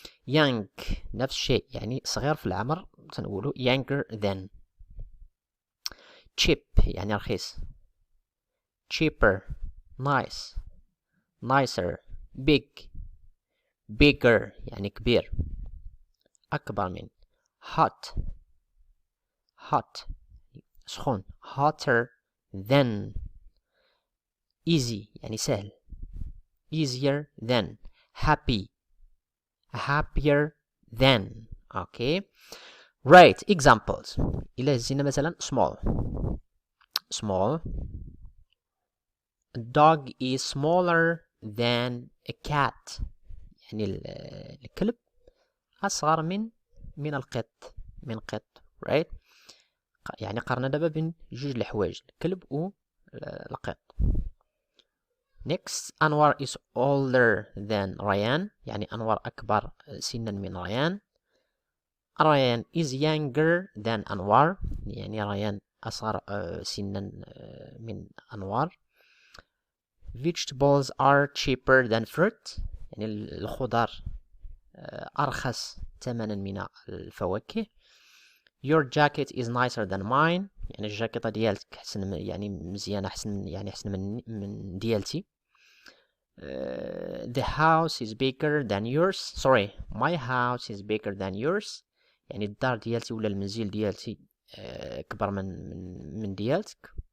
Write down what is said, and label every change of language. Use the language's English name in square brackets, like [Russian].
[Arabic] young نفس الشيء يعني صغير في العمر تنقولو [English] younger than. [Arabic] cheap يعني رخيص. [English] cheaper nice nicer. big bigger [Arabic] يعني كبير أكبر من. [English] hot سخون hotter than. easy [Arabic] يعني سهل [English] easier than. happy happier than. okay right examples. [Arabic] إلا هزينا مثلا [English] small a dog is smaller than a cat. [Arabic] يعني الكلب أصغر من القط right. يعني قارنا دابا بين جوج الحوايج الكلب والقط. [English] next أنوار is older than ريان. [Arabic] يعني أنوار أكبر سنا من ريان. [English] ريان is younger than أنوار. [Arabic] يعني ريان أصغر سنا من أنوار. [English] vegetables are cheaper than fruit. [Arabic] يعني الخضار أرخص ثمنا من الفواكه. [English] your jacket is nicer than mine. [Arabic] يعني الجاكيطة ديالتك حسن، يعني مزيانة، حسن يعني حسن من ديالتي. [English] The house is bigger than yours. Sorry, my house is bigger than yours. [Arabic] يعني الدار ديالتي ولا المنزل ديالتي كبر من ديالتك.